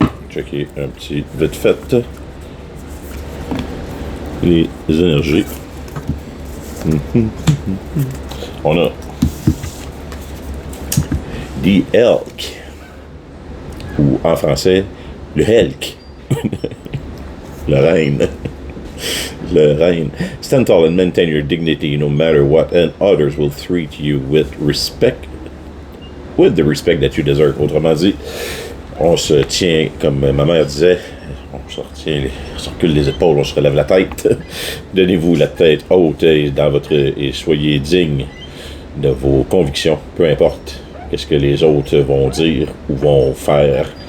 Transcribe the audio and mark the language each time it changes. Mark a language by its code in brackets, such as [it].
[fr] Checker un petit vite fait les énergies. On a The Elk, ou en français, le Helk. Le reine. Le reine. [en] Stand tall and maintain your dignity no matter what, and others will treat you with respect, with the respect that you deserve. [fr] Autrement dit, on se tient, comme ma mère disait, on se retient, on se recule les épaules, on se relève la tête. Donnez-vous la tête haute et soyez digne de vos convictions, peu importe qu'est-ce que les autres vont dire ou vont faire.